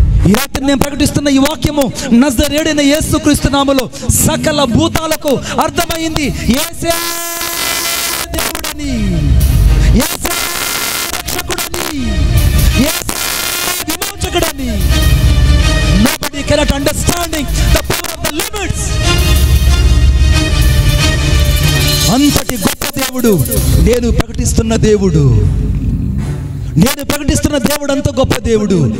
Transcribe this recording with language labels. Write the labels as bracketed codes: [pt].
[te] ఈ రాత్రి నేను ప్రకటిస్తున్న ఈ వాక్యము నజరేయుడైన యేసుక్రీస్తు నామములో సకల భూతాలకు అర్థమైంది. యేసే దేవుడని, యేసే రక్షకుడని, యేసే విమోచకుడని. [en] Nobody cannot understanding the power of the limits. [te] అంతటి గొప్ప దేవుడు నేను ప్రకటిస్తున్న దేవుడు. నేను ప్రకటిస్తున్న దేవుడు అంత గొప్ప దేవుడు.